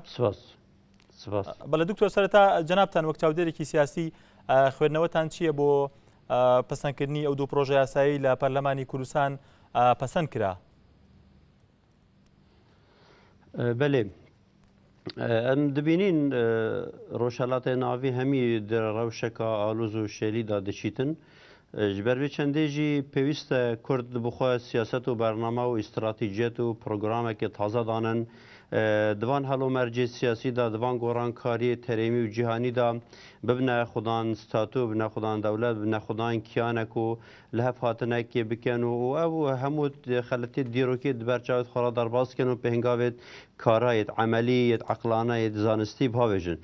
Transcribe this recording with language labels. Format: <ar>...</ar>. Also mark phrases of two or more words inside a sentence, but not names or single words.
<ckb>بەڵێ دکتۆر سەرەتا جەنابتان وەک چاودێرێکی سیاسی خوێندنەوەتان چییە بۆ پەسەندکردنی ئەو 2 پرۆژە یاسایی لە پەرلەمانی کوردستان پەسەند کرا؟</ckb> <ku>بەێ ئەم دەبینین ڕۆژهەڵاتە ناوی هەمی ڕەوشەکە ئالوز و شێلیدا دەچیتن ji ber vê çendê jî pêwîst e Kurd bixwe siyaset û bername û îstratîjiyet û programekê taze danin divan helûmercê siyasî da divan gorankariyê terêmî û cîhanî da bibine xudan statû bibine xudan dewlet bibine xudan kiyanek û li hev hatinekê bikin û ew hemû xeletê dîrokê di ber çavê xwe re derbas bikin û pêngavê karayê emelî eqlanayê zanistî bavêjin.</ku>